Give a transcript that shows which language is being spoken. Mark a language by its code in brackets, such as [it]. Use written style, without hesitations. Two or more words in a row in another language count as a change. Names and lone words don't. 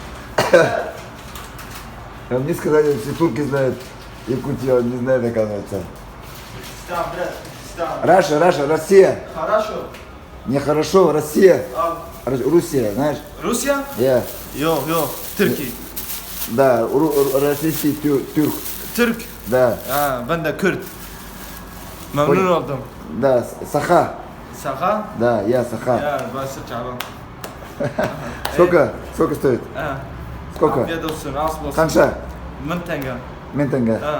[ru] А мне сказали, все турки знают Якутию, он не знает, оказывается. Туркестан, брат, Туркестан. Раша, Россия. Хорошо. Нехорошо, Россия. Руссия, знаешь? [tr] Rusya? [ru] Я. [tr] Yok, Türkiye. [ru] Да, российский тюрк. [tr] Türk. [ru] Да. [tr] Ha, ben de Kürt. Memnun oldum. [ru] Да, Саха. [tr] Saha? [ru] Да, я Саха. [tr] Ya, burası Çağlan. [ru] Сколько стоит? [tr] Ha. [ru] Сколько? [tr] Afiyet olsun, asıl olsun. [kk] Канша? 1000 tenge. Ментенга. [tr] Ha.